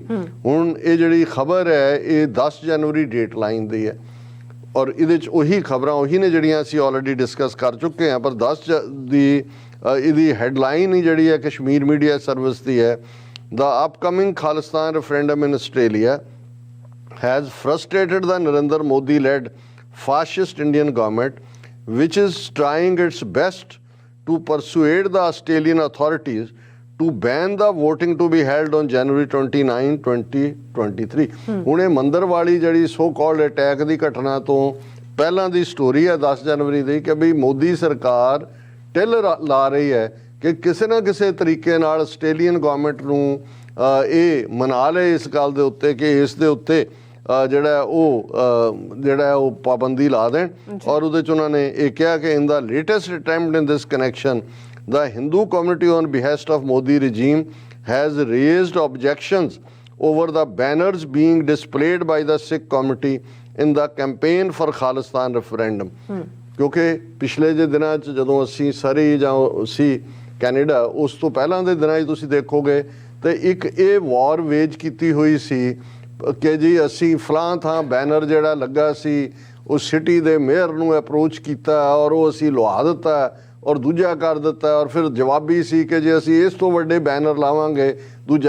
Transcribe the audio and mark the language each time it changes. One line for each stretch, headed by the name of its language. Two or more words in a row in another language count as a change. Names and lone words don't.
Punjabi: ਹੁਣ ਇਹ ਜਿਹੜੀ ਖਬਰ ਹੈ ਇਹ 10 ਜਨਵਰੀ ਡੇਟ ਲਾਈਨ ਦੀ ਹੈ ਔਰ ਇਹਦੇ 'ਚ ਉਹੀ ਖਬਰਾਂ ਉਹੀ ਨੇ ਜਿਹੜੀਆਂ ਅਸੀਂ
English: already discuss
Punjabi: ਕਰ ਚੁੱਕੇ ਹਾਂ, ਪਰ 10 ਦੀ ਇਹਦੀ ਹੈਡਲਾਈਨ ਹੀ ਜਿਹੜੀ ਹੈ ਕਸ਼ਮੀਰ ਮੀਡੀਆ ਸਰਵਿਸ ਦੀ ਹੈ,
English: the upcoming Khalistan referendum in Australia has frustrated the Narendra Modi-led fascist Indian government, which is trying its best to persuade the Australian authorities to ban the voting to be held on January 29, 2023.
Punjabi: ਹੁਣ ਇਹ ਮੰਦਰ ਵਾਲੀ ਜਿਹੜੀ
English: so called attack
Punjabi: ਦੀ ਘਟਨਾ ਤੋਂ ਪਹਿਲਾਂ ਦੀ ਸਟੋਰੀ ਹੈ 10 ਜਨਵਰੀ ਦੀ ਕਿ ਵੀ ਮੋਦੀ ਸਰਕਾਰ ਟਿੱਲ ਲਾ ਰਹੀ ਹੈ ਕਿ ਕਿਸੇ ਨਾ ਕਿਸੇ ਤਰੀਕੇ ਨਾਲ
English: Australian government
Punjabi: ਨੂੰ ਇਹ ਮਨਾ ਲਏ ਇਸ ਗੱਲ ਦੇ ਉੱਤੇ ਕਿ ਇਸ ਦੇ ਉੱਤੇ ਜਿਹੜਾ ਉਹ ਪਾਬੰਦੀ ਲਾ ਦੇਣ। ਔਰ ਉਹਦੇ 'ਚ ਉਹਨਾਂ ਨੇ ਇਹ ਕਿਹਾ ਕਿ
English: in the latest attempt in this connection the Hindu community on behest of Modi regime has raised objections over the banners being displayed by the Sikh community in the campaign for Khalistan referendum.
Punjabi: ਕਿਉਂਕਿ ਪਿਛਲੇ ਜੇ ਦਿਨਾਂ 'ਚ ਜਦੋਂ ਅਸੀਂ ਸਰੀ ਜਾਂ ਸੀ ਕੈਨੇਡਾ, ਉਸ ਤੋਂ ਪਹਿਲਾਂ ਦੇ ਦਿਨਾਂ 'ਚ ਤੁਸੀਂ ਦੇਖੋਗੇ ਤੇ ਇੱਕ ਇਹ ਵਾਰ ਵੇਜ ਕੀਤੀ ਹੋਈ ਸੀ ਕਿ ਜੀ ਅਸੀਂ ਫਲਾਂ ਥਾਂ ਬੈਨਰ ਜਿਹੜਾ ਲੱਗਾ ਸੀ ਉਹ ਸਿਟੀ ਦੇ ਮੇਅਰ ਨੂੰ ਅਪਰੋਚ ਕੀਤਾ ਔਰ ਉਹ ਅਸੀਂ ਲਵਾ ਦਿੱਤਾ ਔਰ ਦੂਜਾ ਕਰ ਦਿੱਤਾ ਔਰ ਫਿਰ ਜਵਾਬੀ ਸੀ ਕਿ ਜੇ ਅਸੀਂ ਇਸ ਤੋਂ ਵੱਡੇ ਬੈਨਰ ਲਾਵਾਂਗੇ ਦੂਜਾ।